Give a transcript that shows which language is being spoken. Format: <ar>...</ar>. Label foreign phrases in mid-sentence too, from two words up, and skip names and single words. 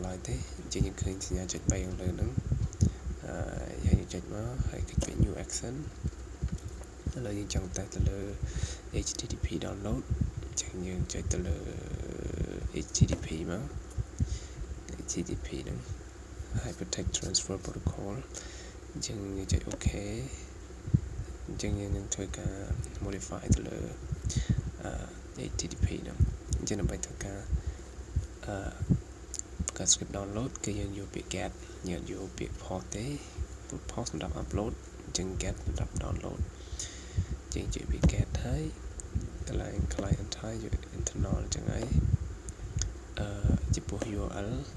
<km>ឡើយទេយើងឃើញសញ្ញាចុច3ខាងលើហ្នឹងយើងចុចមកហើយគិតពី</km> <en>new action</en> <km>ឥឡូវយើងចង់តែទៅលើ</km> <en>http download</en> <km>ចឹងយើងចុចទៅលើ http មក http ហ្នឹងហើយ</km> <en>protect transfer protocol</en> <km>អញ្ចឹងយើងចុច OK អញ្ចឹងយើងនឹងធ្វើការ modify ទៅលើhttp ហ្នឹងអញ្ចឹងដើម្បីធ្វើការ</km> <en>script download</en> <km>គឺយើងយកពាក្យ get យើងយកពាក្យ port ទេ port សម្រាប់ upload អញ្ចឹង get សម្រាប់ download យើងចុចពាក្យ get ហើយកន្លែង client ហើយយក internal អញ្ចឹងហើយចំពោះ URL</km>